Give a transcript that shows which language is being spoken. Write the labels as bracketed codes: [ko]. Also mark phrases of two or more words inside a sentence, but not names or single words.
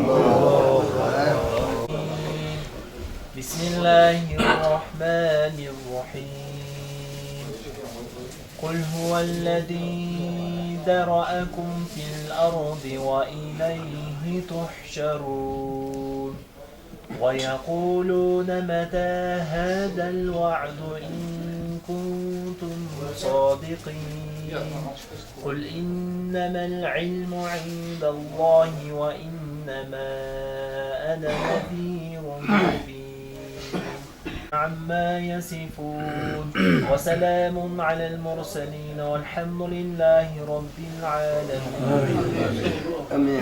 [ar] Bismillahirrahmanirrahim. قل هو الذي ذرأكم في الأرض وإليه تحشرون. ويقولون متى هذا الوعد إن كنتم صادقين قل إنما العلم عند الله وإنما أنا نذير مبين عما يصفون وسلام على المرسلين والحمد لله رب العالمين